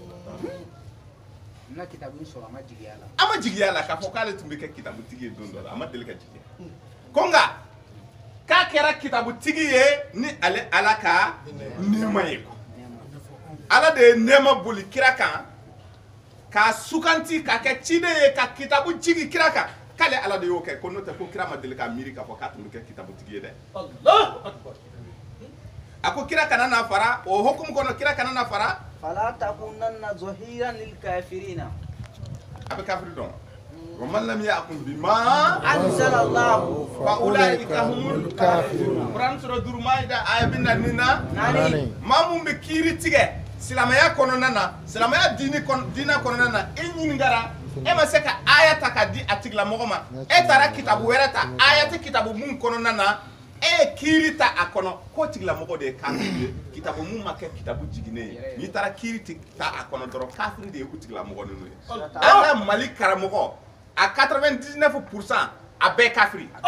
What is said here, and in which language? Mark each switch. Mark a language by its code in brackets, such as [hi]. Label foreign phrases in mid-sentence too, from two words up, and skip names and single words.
[bm] a ma jigiya la k'a fɔ k'ale tun bɛ kɛ kitabutigi ye don dɔ la a ma deli ka jigiya ko nka k'a kɛra kitabutigi ye ni ale ala ka nɛɛma ye ala de ye nɛɛma boli kira kan k'a suganti k'a kɛ ciden ye ka kitabu jigi kira kan k'ale ala de y'o kɛ ko n'o tɛ ko kira ma deli ka miiri k'a fɔ k'a tun bɛ kɛ kitabutigi ye dɛ a ko kira kana na fara o hukumu kɔnɔ kira kana na fara [ar] فلا تكونن ظهيرا للكافرين [bm] a bɛ kafiri dɔn [ar] ومن لم يحكم بما anzalallahu فأولئك هم الكافرون [bm] Quran sura 5 Maida aya bi naani na maa mun bɛ kiiri tigɛ silamɛya kɔnɔna na silamɛya diinɛ kɔnɔna na e ɲinigara e ma se ka aya ta ka di a tigilamɔgɔ ma e taara kitabu wɛrɛ ta aya tɛ kitabu mun kɔnɔna na e ye kiiri ta a kɔnɔ ko tigilamɔgɔ de ye kafiri ye kitabu mun ma kɛ kitabu jiginnen ye n'i taara kiiri ta a kɔnɔ dɔrɔn kafiri de ye o tigilamɔgɔ ninnu ye an ka Mali karamɔgɔ a 99% a bɛɛ kafiri